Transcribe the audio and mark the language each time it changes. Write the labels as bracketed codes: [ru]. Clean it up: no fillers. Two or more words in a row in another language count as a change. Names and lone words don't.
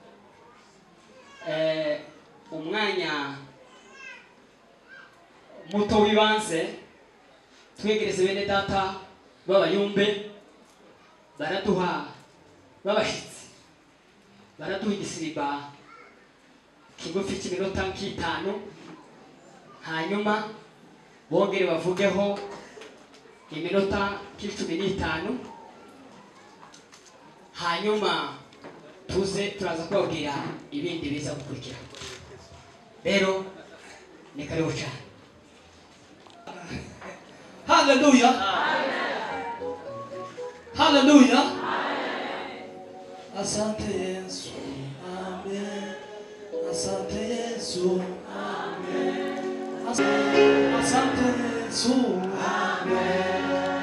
[rw] umwanya muto w'ibanze twegereze bene data b'abayumbe baraduha babashitsi baraduha igisirimba kigufi cy'iminota nk'itanu hanyuma bongere bavugeho iminota nk'itanu hanyuma turaza kubabwira ibindi biza gukurikira rero ni karibu cyane [sw] Hallelujah. Hallelujah. Asante Yesu. Amen. Asante Yesu. Amen. Asante Yesu. Amen.